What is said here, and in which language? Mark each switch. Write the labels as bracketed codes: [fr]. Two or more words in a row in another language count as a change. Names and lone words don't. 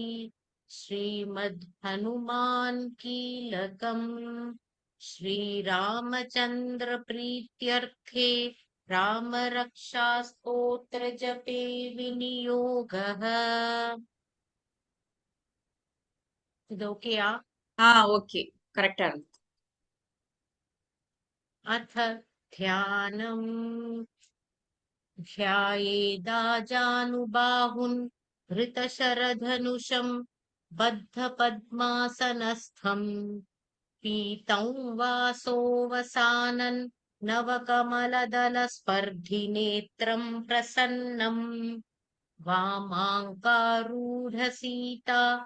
[sa] श्रीमद्हनुमान् कीलकम् श्रीरामचन्द्र प्रीत्यर्थे रामरक्षा स्तोत्र जपे विनियोगः. [ta] இது ஓகேயா? ஓகே, கரெக்டா இருக்கு. [sa] अथ ध्यानम् ध्यायेदाजानुबाहुन् धृतशरधनुषं बद्धपद्मासनस्थम् पीतं वासोऽवसानन् नवकमलदलस्पर्धिनेत्रं प्रसन्नम् वामाङ्कारूढसीता